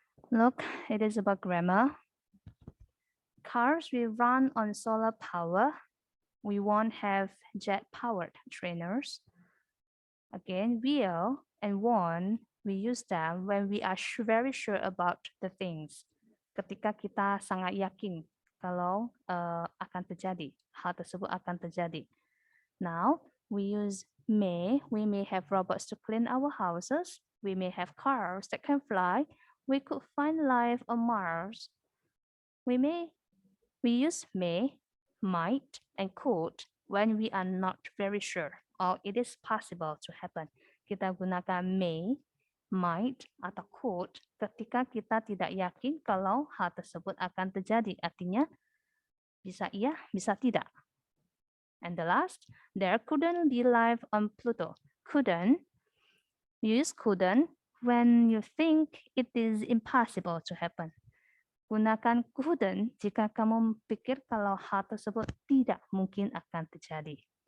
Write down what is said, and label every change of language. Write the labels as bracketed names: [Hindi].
[English] Look, it is about grammar. Cars will run on solar power. We won't have jet-powered trainers. Again, will and won't, we use them when we are very sure about the things. [Indonesian] Ketika kita sangat yakin kalau akan terjadi, hal tersebut akan terjadi. [English] Now, we use may. We may have robots to clean our houses. We may have cars that can fly. We could find life on Mars. We use may, might, and could when we are not very sure or it is possible to happen. [Indonesian] Kita gunakan may, might, atau could ketika kita tidak yakin kalau hal tersebut akan terjadi. Artinya, bisa iya, bisa tidak. [English] And the last, there couldn't be life on Pluto. Couldn't. Use couldn't when you think it is impossible to happen. [Indonesian] Gunakan couldn't jika kamu pikir kalau hal tersebut tidak mungkin akan terjadi.